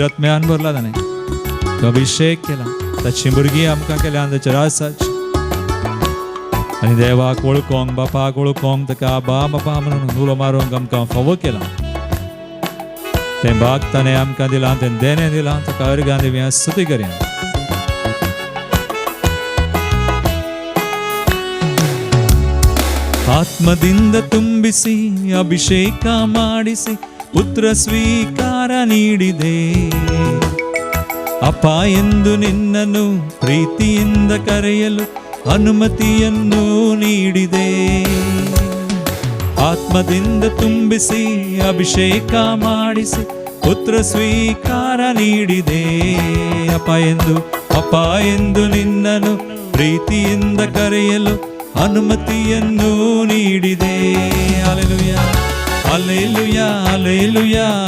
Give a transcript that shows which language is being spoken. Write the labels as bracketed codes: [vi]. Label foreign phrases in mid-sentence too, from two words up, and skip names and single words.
[kok] आत्म्यान भरला ताणें तो अभिशेक केला ताची भुरगीं आमकां केल्या ताच्या रासाची आनी देवाक वळखोंक बापाक वळखोंक ताका बापा म्हणून उलो मारूंक आमकां फावो केला तें भाग ताणें आमकां दिलां तें देणें दिलां ताका अर्गां दिवया स्तुती करया [kn] ಆತ್ಮದಿಂದ ತುಂಬಿಸಿ ಅಭಿಷೇಕ ಮಾಡಿಸಿ ಪುತ್ರ ಸ್ವೀಕಾರ ನೀಡಿದೆ ಅಪ್ಪ ಎಂದು ನಿನ್ನನ್ನು ಪ್ರೀತಿಯಿಂದ ಕರೆಯಲು ಅನುಮತಿಯನ್ನು ನೀಡಿದೆ ಆತ್ಮದಿಂದ ತುಂಬಿಸಿ ಅಭಿಷೇಕ ಮಾಡಿಸಿ ಪುತ್ರ ಸ್ವೀಕಾರ ನೀಡಿದೆ ಅಪ್ಪ ಎಂದು ನಿನ್ನನ್ನು ಪ್ರೀತಿಯಿಂದ ಕರೆಯಲು ಅನುಮತಿಯನ್ನು ನೀಡಿದೆ ಹಲ್ಲೆಲೂಯಾ ಹಲ್ಲೆಲೂಯಾ ಹಲ್ಲೆಲೂಯಾ